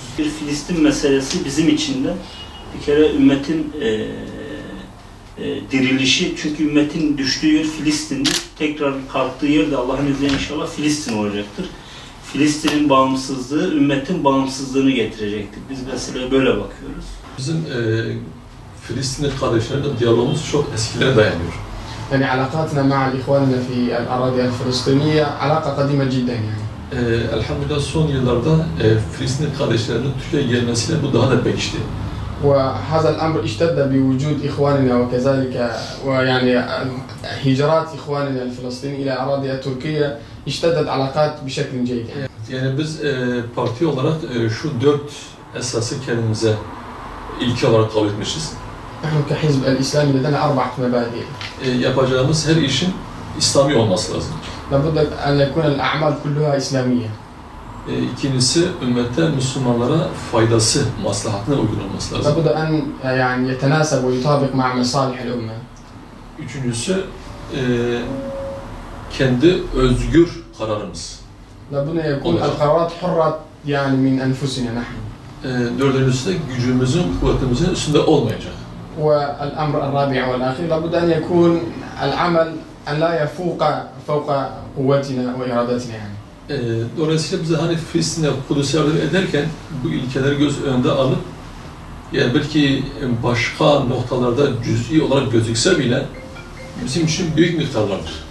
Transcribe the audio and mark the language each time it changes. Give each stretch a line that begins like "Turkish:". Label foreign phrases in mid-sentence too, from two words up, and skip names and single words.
Turkish: Bir Filistin meselesi bizim için de bir kere ümmetin dirilişi, çünkü ümmetin düştüğü yer Filistin'dir. Tekrar kalktığı yer de Allah'ın izniyle inşallah Filistin olacaktır. Filistin'in bağımsızlığı, ümmetin bağımsızlığını getirecektir. Biz meseleye böyle bakıyoruz. Bizim Filistinli kardeşlerle diyalogumuz çok eskilere dayanıyor.
Arabic: Yani علاقتنا مع إخواننا في الأراضي الفلسطينية علاقة قديمة جداً yani.
Turkish: Elhamdülillah son yıllarda Filistinli kardeşlerinin Türkiye'ye gelmesiyle bu daha da pekişti.
Arabic: وهذا الأمر اشتد بوجود إخواننا وكذلك ويعني هجرات إخواننا الفلسطينيين إلى أراضي تركيا اشتدت علاقات بشكل جيد.
Turkish: Yani biz parti olarak şu 4 esası kendimize ilke olarak kabul etmişiz.
Arabic: نحن كحزب الإسلامي لدينا 4 مبادئ.
Turkish: Yapacağımız her işin İslami olması lazım.
Arabic: لابد أن يكون الأعمال كلها إسلامية.
Turkish: İkincisi ümmetten Müslümanlara faydası, maslahatına uygun olması lazım.
Arabic: لابد أن يعني يتناسب ويطابق مع مصالح الأمة.
Turkish: Üçüncüsü kendi özgür kararımız.
Arabic: لابد أن يكون القرارات حرة يعني من أنفسنا نحن.
Turkish: Dördüncüsü de gücümüzün, kuvvetimizin üstünde olmayacak.
Arabic: والأمر الرابع والأخير لابد أن يكون العمل أن لا يفوق فوق قوتنا وإرادتنا يعني.
Turkish: Dolayısıyla bize hani Filistin'e Kudüs'e yardım ederken bu ilkeleri göz önünde alıp yani belki başka noktalarda cüz'i olarak gözükse bile bizim için büyük miktarlardır.